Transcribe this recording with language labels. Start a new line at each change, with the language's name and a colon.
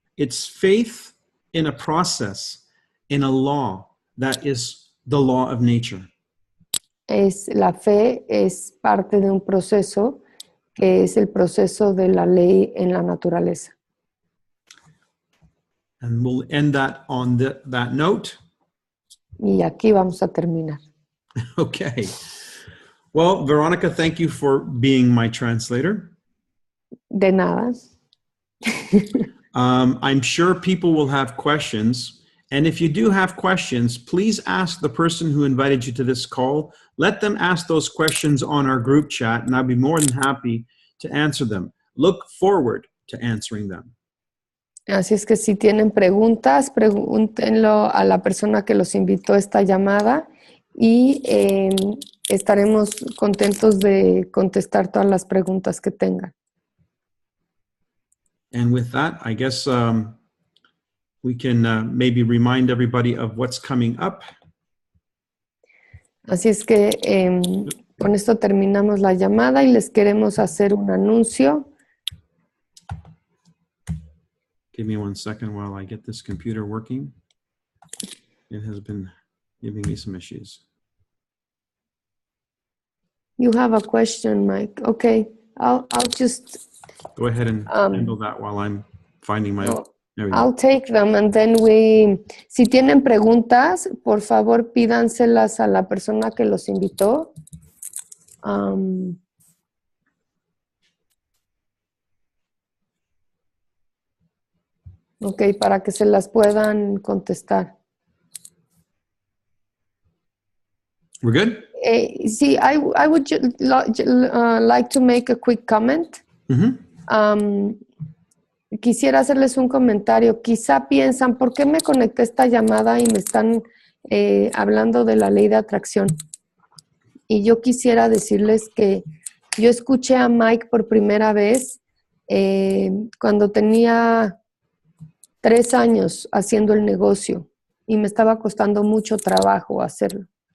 English: It's faith in a process, in a law that is the law of nature.
Spanish: La fe es parte de un proceso que es el proceso de la ley en la naturaleza.
English: And we'll end that on that note.
Spanish: Y aquí vamos a terminar. Okay.
English: Well, Veronica, thank you for being my translator.
Spanish: De nada.
English: I'm sure people will have questions. And if you do have questions, please ask the person who invited you to this call. Let them ask those questions on our group chat, and I'll be more than happy to answer them. Look forward to answering them.
Spanish: Así es que si tienen preguntas, pregúntenlo a la persona que los invitó a esta llamada y estaremos contentos de contestar todas las preguntas que tengan.
English: And with that, I guess we can maybe remind everybody of what's coming up.
Spanish: Así es que con esto terminamos la llamada y les queremos hacer un anuncio.
English: Give me 1 second while I get this computer working. It has been giving me some issues. You have a question, Mike. Okay, I'll just... Go ahead and handle that while I'm finding my... There we go. I'll take them and then
Spanish: si tienen preguntas, por favor pídanselas a la persona que los invitó. Ok, para que se las puedan contestar.
English: We're good? Sí, I would like to make a quick comment. Mm-hmm.
Spanish: Quisiera hacerles un comentario. Quizá piensan, ¿por qué me conecté a esta llamada y me están hablando de la ley de atracción? Y yo quisiera decirles que Yo escuché a Mike por primera vez cuando tenía 3 años haciendo el negocio y me estaba costando mucho trabajo hacerlo.